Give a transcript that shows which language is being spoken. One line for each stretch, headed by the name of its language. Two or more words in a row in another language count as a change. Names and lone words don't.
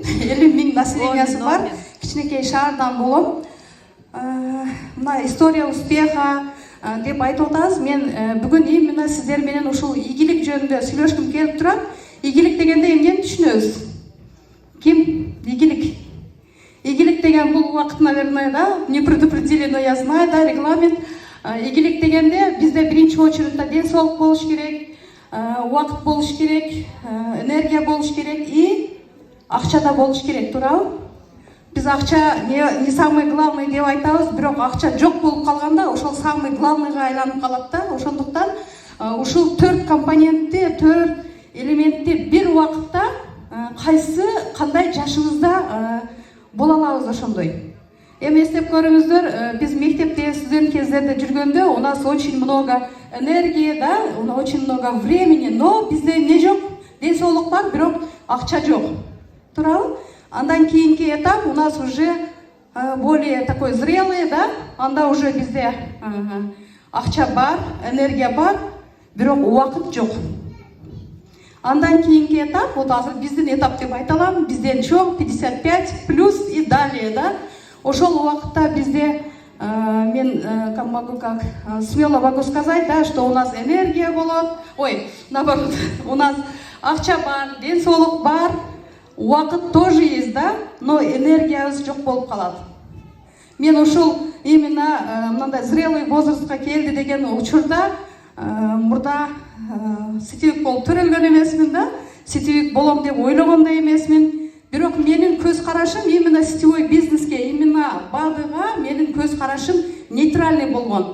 Kyrgyz: 50 мың населениясы бар кичинекей шаардан болом. Мына
Russian: история успеха
Kyrgyz: деп айтып атабыз. Мен бүгүн именно сиздер менен ушул ийгилик жөнүндө сүйлөшкүм келип турат. Ийгилик дегенде эмнени түшүнөбүз? Ким ийгилик? Игилик деген бул убакыт,
Russian: наверное, да, не предупредили, но я знаю, да, регламент.
Kyrgyz: Игилик дегенде бизде биринчи очередте денсаулык болуш керек, убакыт болуш керек, энергия болуш керек и акча да болуш керек, туурабы? Биз акча
Russian: не самый главный
Kyrgyz: деп айтабыз, бирок акча жок болуп калганда ошол
Russian: самый главныйга
Kyrgyz: айланып калат да. Ошондуктан ушул 4 компонентти, 4 элементти бир убакытта кайсы кандай жашыбызда бола алабыз ошондой. Эми эстеп көрүңүздөр, биз мектепте студент кездерде жүргөндө
Russian: у нас очень много энергии, да, очень много времени, но
Kyrgyz: бизде эмне жок? Денсаулык бар, бирок акча жок. Туурабы? Андан кийинки этап
Russian: у нас уже более такой зрелый, да?
Kyrgyz: Анда уже бизде акча бар, энергия бар, бирок убакыт жок. Андан кийинки этап, вот азыр биздин этап деп айта алам, бизден чоң 55 плюс
Russian: и далее,
Kyrgyz: да? Ошол убакытта бизде мен
Russian: могу как смело могу сказать, да, что у нас
Kyrgyz: энергия болот.
Russian: Ой, наоборот, у нас
Kyrgyz: акча бар, денсаулык бар, убакыт
Russian: тоже есть, да, но
Kyrgyz: энергиябыз жок болуп калат. Мен ушул именно мындай
Russian: зрелый возрастка
Kyrgyz: келди деген учурда мурда сетевик болуп төрөлгөн эмесмин да. сетевик болом деп ойлогон да эмесмин. Бирок менин көз карашым именно
Russian: сетевой бизнеске,
Kyrgyz: именно БАДыга менин көз карашым нейтральный болгон.